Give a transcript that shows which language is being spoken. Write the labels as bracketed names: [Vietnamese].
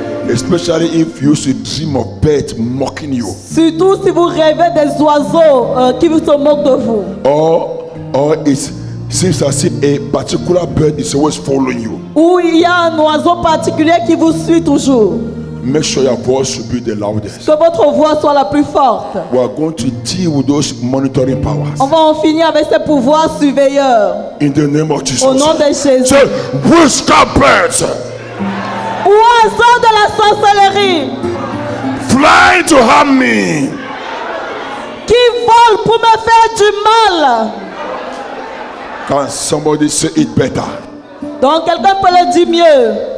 [English] Especially if you should dream of birds mocking you. [French] Surtout si vous rêvez des oiseaux qui se moquent de vous. [English] Or it seems as if a particular bird is always following you. [French] Ou il y a un oiseau particulier qui vous suit toujours. [English] Make sure your voice should be the loudest. [French] Que votre voix soit la plus forte. [English] We are going to deal with those monitoring powers. [French] On va en finir avec ces pouvoirs surveilleurs. [English] In the name of Jesus. [French] Au nom de Jésus. [English] Say, witchcraft birds [French] Oiseau de la sorcellerie [English] fly to harm me. [French] qui vole pour me faire du mal. [English] Can somebody say it better? [French] Donc quelqu'un peut le dire mieux.